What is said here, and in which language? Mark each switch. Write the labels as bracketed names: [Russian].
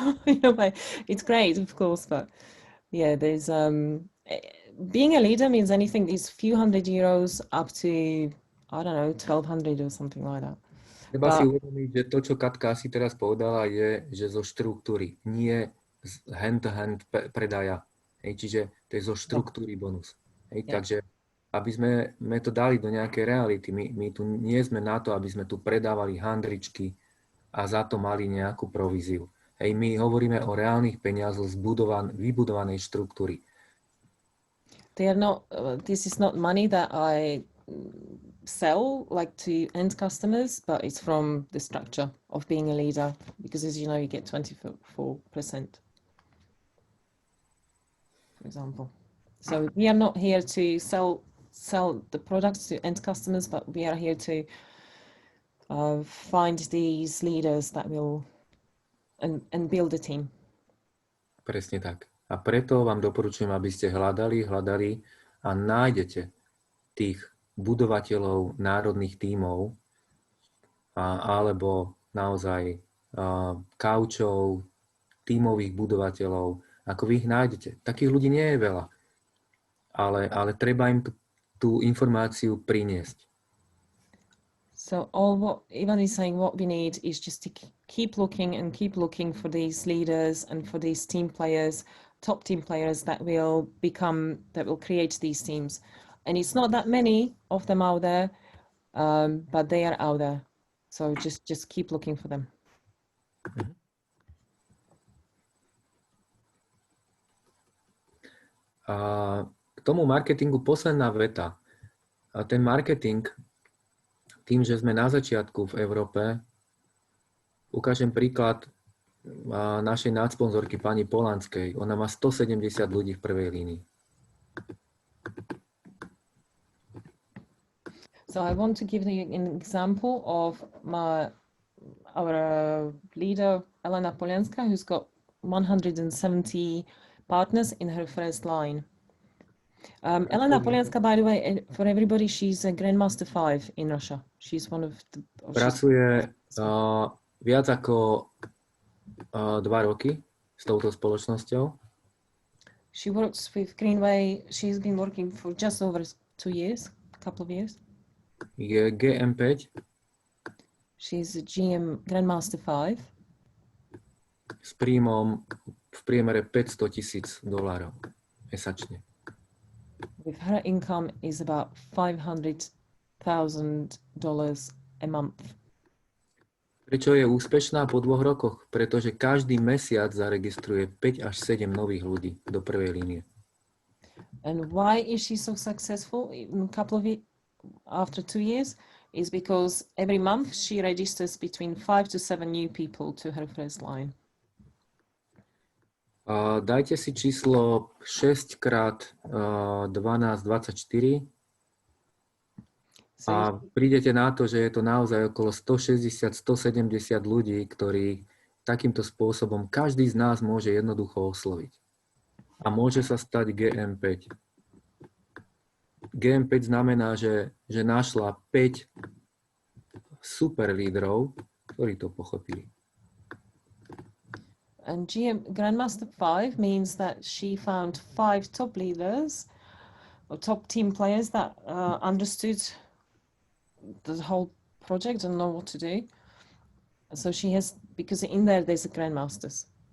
[English] In a way, it's great, of course, but yeah, there's being a leader means anything is few hundred euros up to, I don't know, 1,200 or something like that. [Slovak] Treba si uvedomiť, že to, čo Katka asi teraz povedala, je, že zo štruktúry, nie z hand-to-hand predaja. Hej, čiže to je zo štruktúry bonus. Hej, takže aby sme to dali do nejakej reality, my tu nie sme na to, aby sme tu predávali handričky a za to mali nejakú províziu. Hej, my hovoríme o reálnych peniazoch z vybudovanej štruktúry. [English] This is not money that I sell like to end customers, but it's from the structure of being a leader, because as you know, you get 24%, for example. So we are not here to sell the products to end customers, but we are here to find these leaders that will and build a team. [Slovak] Presne tak. A preto vám doporučujem, aby ste hľadali a nájdete tých budovateľov národných tímov alebo naozaj kaučov, tímových budovateľov. Ako vy ich nájdete. Takých ľudí nie je veľa. Ale treba im tú informáciu priniesť. [English] So what Ivan is saying, what we need is just to keep looking for these leaders and for these team players, top team players that will create these teams. And it's not that many of them out there, but they are out there. So just keep looking for them. [Slovak] K tomu marketingu posledná veta. A ten marketing, tým, že sme na začiatku v Európe, ukážem príklad našej nadsponzorky pani Polanskej. Ona má 170 ľudí v prvej línii. [English] So I want to give you an example of our leader, Elena Polianska, who's got 170 partners in her first line. Elena Polianska, by the way, for everybody, she's a Grandmaster 5 in Russia. She's one of the... [Slovak] Pracuje viac ako 2 roky s touto spoločnosťou. [English] She works with Greenway. She's been working for just over 2 years, a couple of years. [Slovak] Je GM5. [English] She's a GM Grandmaster 5. [Slovak] S príjmom v priemere $500,000 mesačne. [English] With her income is about $500,000 a month. [Slovak] Prečo je úspešná po 2 rokoch? Pretože každý mesiac zaregistruje 5 až 7 nových ľudí do prvej línie. [English] And why is she so successful in a couple of after 2 years? Is because every month she registers between 5 to 7 new people to her first line. [Slovak] Dajte si číslo 6 krát 12, 24 a prídete na to, že je to naozaj okolo 160-170 ľudí, ktorí takýmto spôsobom každý z nás môže jednoducho osloviť. A môže sa stať GM5. GM5 znamená, že našla 5 super lídrov, ktorí to pochopili. [English] And Grandmaster 5 means that she found 5 top leaders or top team players that understood the whole project and know what to do. So she has, because in there's a Grandmasters.